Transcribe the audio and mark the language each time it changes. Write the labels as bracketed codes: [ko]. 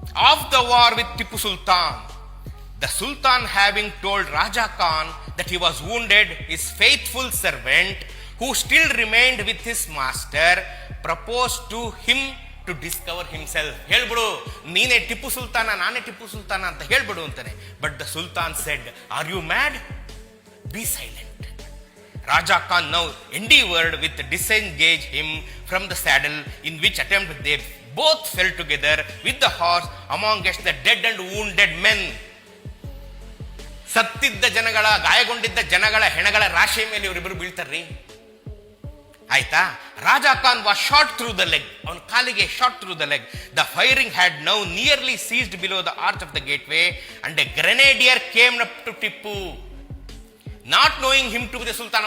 [en] Of the war with Tipu Sultan, the Sultan having told Raja Khan that he was wounded, his faithful servant who still remained with his master proposed to him to discover himself. [kn] ಹೇಳ್ಬಿಡು, ನೀನೇ ಟಿಪ್ಪು ಸುಲ್ತಾನ, ನಾನೇ ಟಿಪ್ಪು ಸುಲ್ತಾನ ಅಂತ ಹೇಳ್ಬಿಡು ಅಂತಾನೆ. [en] But the Sultan said, are you mad? Be silent. Raja Khan now endeavored with disengage him from the saddle, in which attempt they both fell together with the horse amongst the dead and wounded men. [kn] ಸತ್ತಿದ್ದ ಜನಗಳ, ಗಾಯಗೊಂಡಿದ್ದ ಜನಗಳ ಹೆಣಗಳ ರಾಶಿಯ ಮೇಲೆ ಇವರಿಬ್ಬರು ಬೀಳ್ತಾರ್ರಿ. [en] ಆಯ್ತಾ, Raja Khan was shot through the leg, [kn] ಅವನ ಕಾಲಿಗೆ [en] Shot through the leg. The firing had now nearly ceased below the arch of the gateway and a grenadier came up to Tipu, not knowing him to be the Sultan.